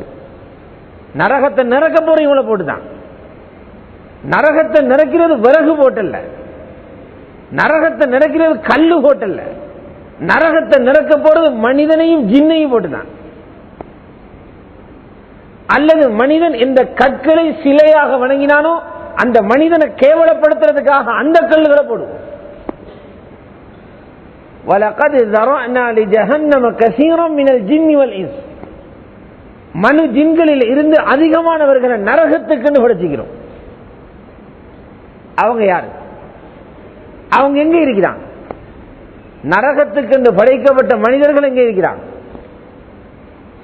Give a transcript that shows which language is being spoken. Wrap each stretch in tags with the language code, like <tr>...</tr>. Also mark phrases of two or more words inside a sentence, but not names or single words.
<ta>நரகத்தை நிரக்க போற இவங்களை போட்டுதான். நரகத்தை நிரக்கிறது விறகு போட்டல்ல, நரகத்தை நிரக்கிறது கல்லு போட்டல்ல, நரகத்தை நிரக்க போறது மனிதனையும் ஜின்னையும் போட்டுதான். அல்லது மனிதன் இந்த கற்களை சிலையாக வணங்கினானோ அந்த மனிதனை கேவலப்படுத்துறதுக்காக அந்த கல்லுகளை போடுவோம்.</ta> <ar>وَلَقَدْ ذَرَأْنَا لِجَهَنَّمَ كَثِيرًا مِنَ الْجِنِّ وَالْإِنسِ,</ar> <ta>மனு ஜின்களில் இருந்து அதிகமானவர்களை நரகத்துக்கு படைச்சிக்கிறோம். அவங்க யாரு, அவங்க எங்க இருக்கிறாங்க? நரகத்துக்கு படைக்கப்பட்ட மனிதர்கள் எங்க இருக்கிறாங்க?</ta>